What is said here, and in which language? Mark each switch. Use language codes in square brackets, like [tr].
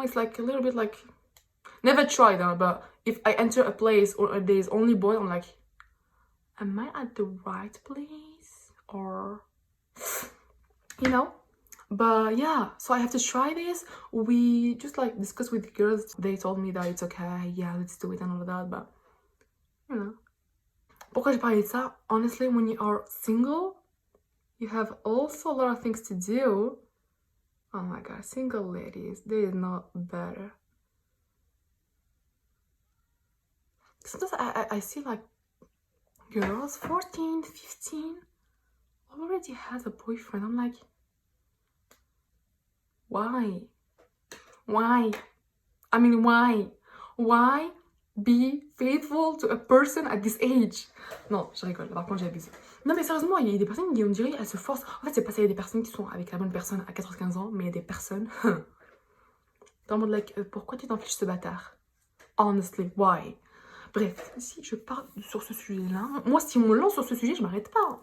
[en] It's like a little bit like, never tried that, but if I enter a place or there's only boys, I'm like, am I at the right place, or you know. But yeah, so I have to try this. We just like discussed with the girls, they told me that it's okay, yeah, let's do it and all of that. But you know, [fr] pourquoi j'ai parlé de ça? [en] Honestly, when you are single, you have also a lot of things to do. Oh my god, single ladies, they is not better. Sometimes I see like girls 14, 15 already has a boyfriend. I'm like, why? I mean, why be faithful to a person at this age? [fr] Non, je rigole, par contre j'abuse. Non mais sérieusement, il y a des personnes qui, on dirait, elles se forcent. En fait, c'est pas ça, il y a des personnes qui sont avec la bonne personne à 14-15 ans, mais il y a des personnes... Dans le mode like, pourquoi tu t'enfiches ce bâtard? [en] Honestly, why? [fr] Bref, si je parle sur ce sujet-là, moi si on me lance sur ce sujet, je m'arrête pas.